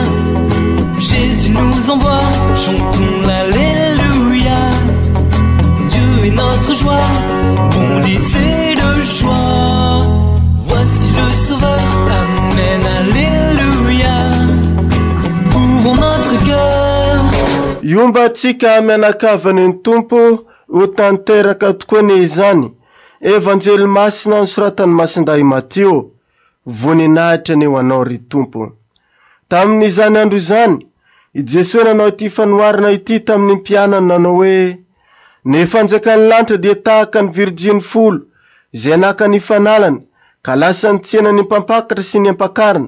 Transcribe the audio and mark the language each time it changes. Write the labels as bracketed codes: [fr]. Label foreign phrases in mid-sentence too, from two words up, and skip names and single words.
[fr] Jésus nous envoie, chantons l'alléluia. Dieu est notre joie, bon lycée de joie. Voici le Sauveur, Amen, alléluia. Ouvrons notre cœur. [mg] Iomba tsika mianakavany ny Tompo ho tanteraka tokoa ny izany. Evanjely masina nosoratany masindahy Matio. Voninahitra ny ho anao ry Tompo. Tamin'izany andro izany, i Jesosy nanao ity fanoharana ity tamin'ny mpianany nanao hoe: ny fanjakan'ny lanitra dia tahaka ny Virjiny folo, izay naka ny fanalany, ka lasa nitsena ny mpampakatra sy ny ampakarina.